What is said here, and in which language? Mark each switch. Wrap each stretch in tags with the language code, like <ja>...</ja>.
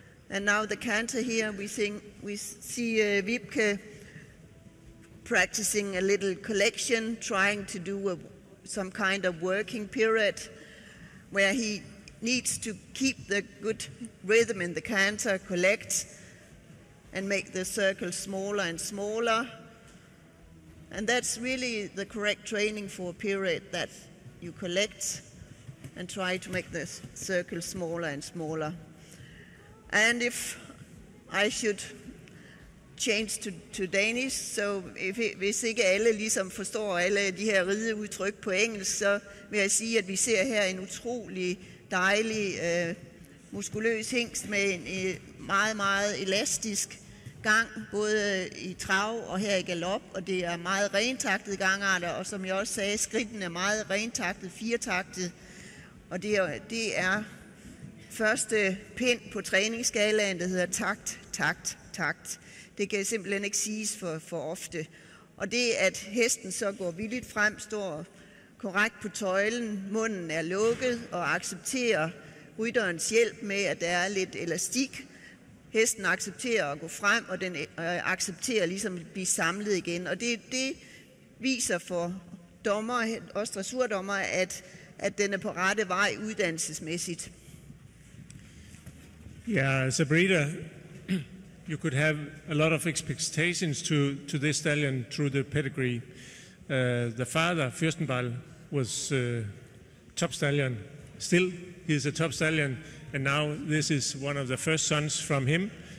<en>And now the canter here, we see Wibke practicing a little collection, trying to do some kind of working period where he needs to keep the good rhythm in the canter, collect, and make the circle smaller and smaller. And that's really the correct training for a period, that you collect and try to make the circle smaller and smaller. And if I should change to Danish,</en> <da>så hvis ikke alle ligesom forstår alle de her rideudtryk på engelsk, så vil jeg sige, at vi ser her en utrolig dejlig, muskuløs hingst med en meget, meget elastisk gang, både i trav og her i galop, og det er meget rentaktet gangarter, og som jeg også sagde, skridtene er meget rentaktet, 4-taktet, og det er første pind på træningsskalaen, der hedder takt, takt, takt. Det kan simpelthen ikke siges for ofte. Og det, at hesten så går villigt frem, står korrekt på tøjlen, munden er lukket og accepterer rytterens hjælp med, at der er lidt elastik. Hesten accepterer at gå frem, og den accepterer ligesom at blive samlet igen. Og det viser for dommer, også dressurdommer, at den er på rette vej uddannelsesmæssigt.</da> <en>Yeah, as a breeder, you could have a lot of expectations to this stallion through the pedigree. The father, Fürsten-Look, was top stallion. Still, he is a top stallion, and now this is one of the first sons from him.</en>